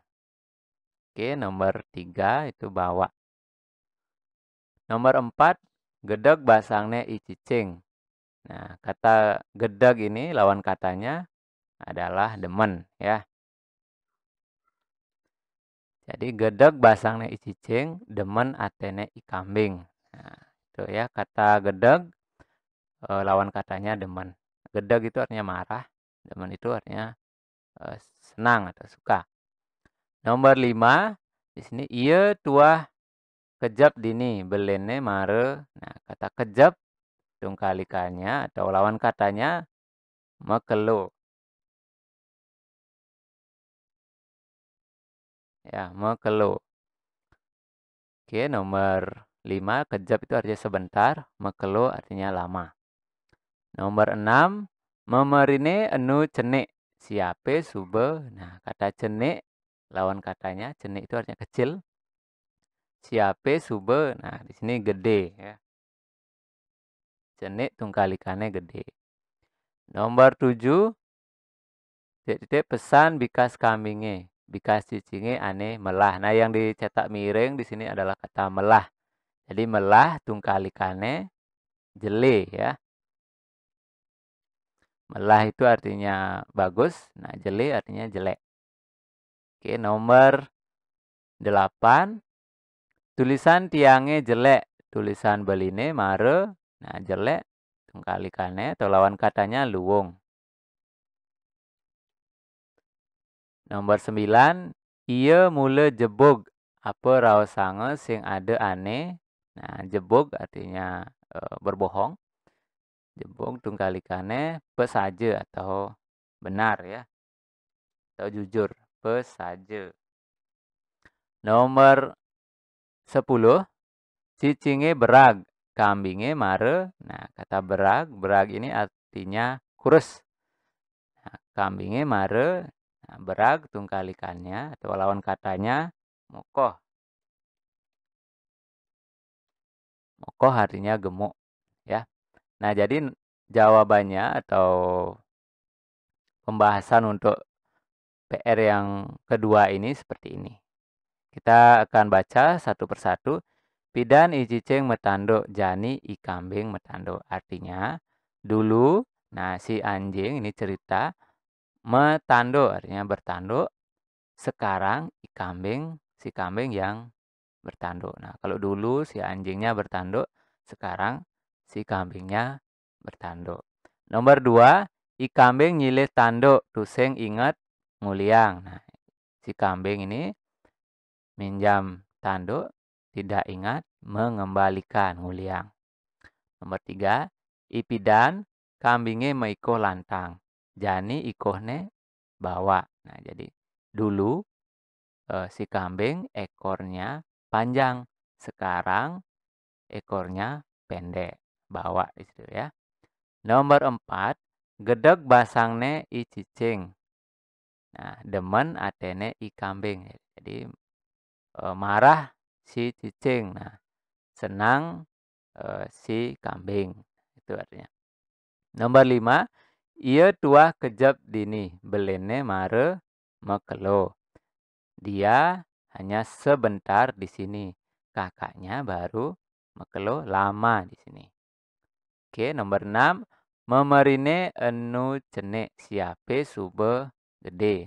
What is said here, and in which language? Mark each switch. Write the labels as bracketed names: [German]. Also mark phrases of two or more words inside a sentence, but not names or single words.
[Indonesian] Oke, nomor 3 itu bawa. Nomor 4, [Balinese] gedeg basangne i cicing. [Indonesian] Nah, kata gedeg ini lawan katanya adalah demen ya. [Balinese] Jadi gedeg basangne i cicing, demen atene i kambing. [Indonesian] Nah, itu ya kata gedeg lawan katanya demen. Gedeg itu artinya marah, demen itu artinya senang atau suka. [Balinese] Nomor 5, [Indonesian] di sini [Balinese] iya tuah kejap dini belene mare. [Indonesian] Nah, kata kejap tungkalikannya atau lawan katanya mekelo. Ya, mekelo. Oke, nomor 5 kejap itu artinya sebentar, mekelo artinya lama. Nomor 6, [Balinese] memerine enu cenik, siape sube. [Indonesian] Nah, kata cenik lawan katanya cenik itu artinya kecil. [Balinese] Siape sube, [Indonesian] nah di sini gede ya. [Balinese] Cenik tungkalikannya gede. Nomor 7, titik pesan bikas kambinge, bikas cicinge ane melah. [Indonesian] Nah, yang dicetak miring di sini adalah kata melah. Jadi melah tungkalikannya jele ya. Melah itu artinya bagus, nah jele artinya jelek. [Balinese] Oke, nomor 8, tulisan tiangnya jelek, tulisan beline mare. [Indonesian] Nah, jelek tungkalikannya atau lawan katanya luwung. [Balinese] Nomor 9, iya mule jebog apa raosange sing ada ane. [Indonesian] Nah, jebog artinya berbohong. Jebog tungkalikannya pesaja atau benar ya. Atau jujur, pesaja. [Balinese] Nomor 10, cicinge berag, kambinge mare. [Indonesian] Nah, kata berag ini artinya kurus. Nah, [Balinese] kambinge mare, [Indonesian] nah, berag tungkalikannya atau lawan katanya mokoh. Mokoh artinya gemuk ya. Nah, jadi jawabannya atau pembahasan untuk PR yang kedua ini seperti ini. Kita akan baca satu persatu. [Balinese] Pidan i cicing metanduk, jani i kambing metanduk. [Indonesian] Artinya, dulu, nah si anjing ini cerita, metanduk artinya bertanduk. Sekarang si kambing yang bertanduk. Nah, kalau dulu si anjingnya bertanduk, sekarang si kambingnya bertanduk. [Balinese] Nomor 2, i kambing nyilih tanduk, tusing ingat nguliang. [Indonesian] Nah, si kambing ini minjam tanduk, tidak ingat mengembalikan nguliang. [Balinese] Nomor 3, ipidan kambingnya meikoh lantang. Jani ikohne bawa. [Indonesian] Nah, jadi dulu si kambing ekornya panjang. Sekarang ekornya pendek. Bawa itu ya. Nomor 4, [Balinese] gedeg basangne i cicing. Nah, demen atene i kambing. [Indonesian] Jadi marah si cicing. Nah, senang si kambing. Itu artinya. [Balinese] Nomor 5, ia tuah kejap dini, belene mare mekelo. [Indonesian] Dia hanya sebentar di sini. kakaknya baru mekelo lama di sini. Oke, nomor 6. [Balinese] Memerine enu cenek siape sube gede.